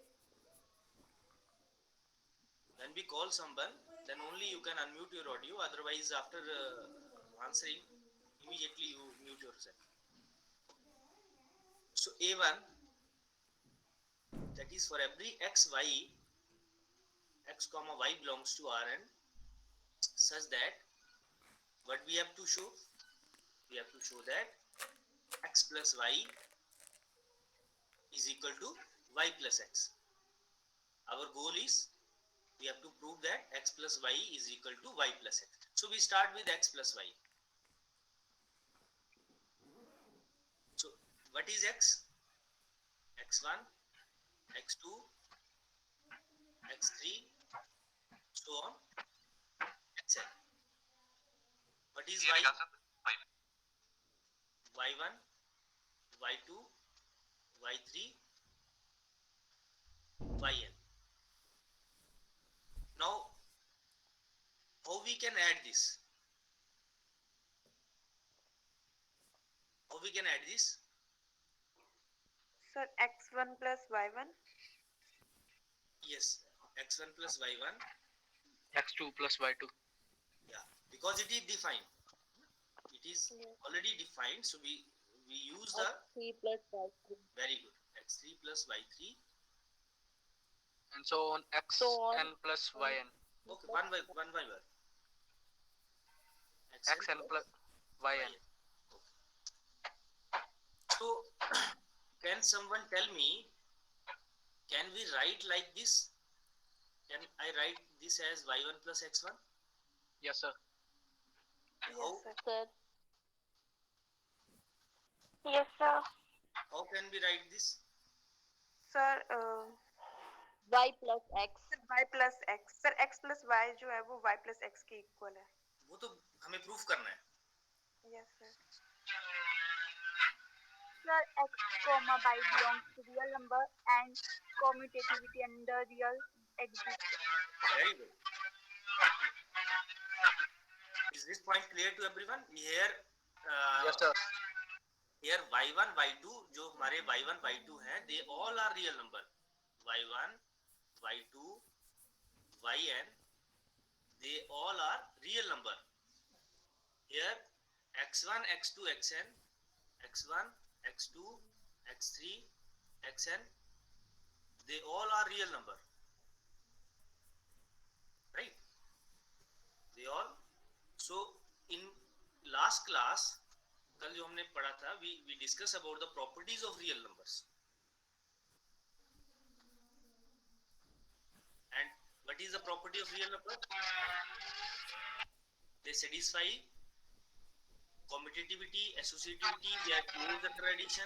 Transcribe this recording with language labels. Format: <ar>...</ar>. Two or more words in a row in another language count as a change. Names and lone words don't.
<en>When we call someone, then only you can unmute your audio. Otherwise, after answering, immediately you mute yourself. So A1, that is for every x, y, x comma y belongs to Rn, such that what we have to show? We have to show that x plus y is equal to y plus x. Our goal is we have to prove that x plus y is equal to y plus x. So we start with x plus y. So what is x? x1, x2, x3, so on, xn. What is y? y1, y2, y3, yn. Now, how we can add this? How we can add this? Sir, x1 plus y1. Yes, x1 plus y1. x2 plus y2. Yeah, because it is defined. It is already defined, so we use the X3 plus Y3. very good x3 plus y3, And so on x So on. n plus yn. okay, one by one. xn plus yn. Okay. So can someone tell me, can we write like this? Can I write this as y1 plus x1? Yes, sir. How? Yes, sir. Sir. Yes, sir. How can we write this? Sir, Y plus X. y plus x. Sir, x plus y</en> <hi>जो है वो</hi> <en>y plus x</en> <hi>के इक्वल है. वो तो हमें प्रूफ करना है.</hi> <en>Yes, sir. Sir, x comma y belongs to real number and commutativity under real exists. Very good. Is this point clear to everyone? Here, Yes, sir.</en> <hi>here y1, y2 जो हमारे y1, y2 हैं,</hi> <en>they all are real number. y1, y2, yn, they all are real number. Here x1, x2, xn, x1, x2, x3, xn, they all are real number, right? They all. So in last class,</en> <hi>कल जो हमने पढ़ा था,</hi> <en>we discuss about the properties of real numbers. And what is the property of real number? They satisfy commutativity, associativity, they are closed under addition.</en>